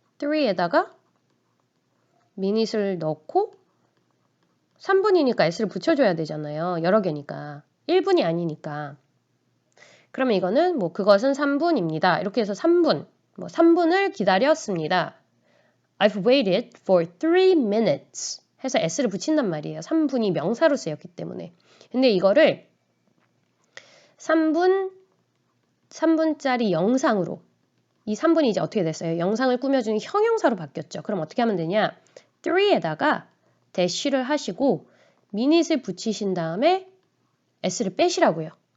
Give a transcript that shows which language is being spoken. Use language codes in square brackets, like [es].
[ko] 3에다가 미닛을 넣고 3분이니까 s를 붙여줘야 되잖아요. 여러 개니까. 1분이 아니니까. 그러면 이거는 그것은 3분입니다. 이렇게 해서 3분, 3분을 기다렸습니다. [en] I've waited for 3 minutes [ko] 해서 s를 붙인단 말이에요. 3분이 명사로 쓰였기 때문에. 근데 이거를 3분짜리 영상으로 이 3분이 이제 어떻게 됐어요? 영상을 꾸며주는 형용사로 바뀌었죠. 그럼 어떻게 하면 되냐? 3에다가 대시를 하시고 미닛을 붙이신 다음에 s를 빼시라고요.